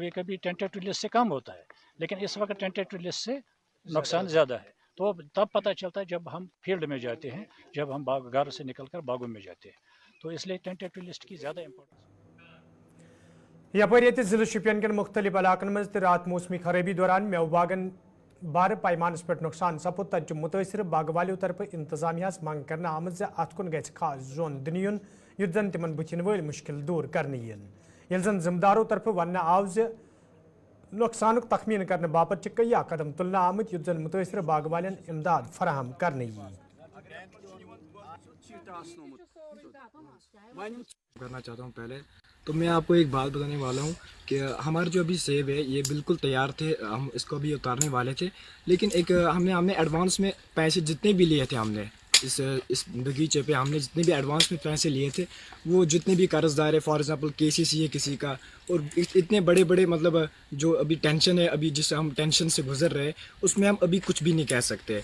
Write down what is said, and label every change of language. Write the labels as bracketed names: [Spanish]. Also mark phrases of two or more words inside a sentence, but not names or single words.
[Hindi] कभी कभी [English] tentative list [Hindi] से कम होता है, लेकिन इस वक्त [English] tentative list [Hindi] से नुकसान ज़्यादा है। तो तब पता चलता है जब हम फील्ड में जाते हैं, जब हम घर से निकलकर बागों में जाते हैं। तो इसलिए [English] tentative list [Hindi] की ज़्यादा इंपॉर्टेंस। [Kashmiri] यपर जिले शुपियन के मुख्तलिफ इलाकन मज रात मौसमी खराबी दौरान मेव बागन बार पैमानस पे नुकसान सपुद तज मुतअसर बाग वालों तरफ इंतजामिया मांग करना आमद अत कुन गि खास जोन दिन युन युत जन तिमन बुथिन वल मुश्किल दूर करने ये जन जिम्मेदारों तरफ वन आव नुकसान तखमीन करने बापत कया कदम तुलना आमत युत जन मुतअसर बाग वालन इमदाद फराहम करने [Hindi] करना चाहता हूँ पहले तो मैं आपको एक बात बताने वाला हूँ कि हमारे जो अभी सेब है ये बिल्कुल तैयार थे, हम इसको अभी उतारने वाले थे, लेकिन एक हमने एडवांस में पैसे जितने भी लिए थे हमने इस बगीचे पे हमने जितने भी एडवांस में पैसे लिए थे, वो जितने भी कर्जदार है, [English] for example [Hindi] केसीसी है किसी का, और इतने बड़े बड़े मतलब जो अभी टेंशन है, अभी जिससे हम टेंशन से गुजर रहे हैं, उसमें हम अभी कुछ भी नहीं कह सकते।